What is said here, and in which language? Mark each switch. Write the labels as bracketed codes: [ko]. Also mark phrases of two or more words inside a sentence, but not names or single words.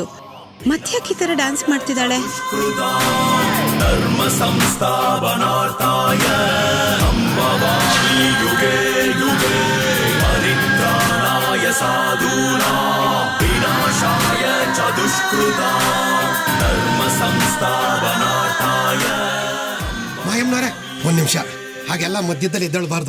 [kn] ಮತ್ತ್ಯಾಕೆ ಈ ಥರ ಡ್ಯಾನ್ಸ್ ಮಾಡ್ತಿದ್ದಾಳೆ? [sa] ಧರ್ಮ ಸಂಸ್ಥಾಪನಾರ್ಥಾಯ ಸಂಭವಾಮಿ ಯುಗೆ ಯುಗೆ. ಪರಿತ್ರಾಣಾಯ ಸಾಧೂನಾಂ ವಿನಾಶಾಯ ಚ ದುಷ್ಕೃತಾಂ ಧರ್ಮ ಸಂಸ್ಥಾಪನಾರ್ಥಾಯ. [kn] ಮಾಯಮ್ಮನವರೇ, ಒಂದು ನಿಮಿಷ. ಹಾಗೆಲ್ಲ ಮಧ್ಯದಲ್ಲಿ ಎದ್ದೇಳಬಾರ್ದು.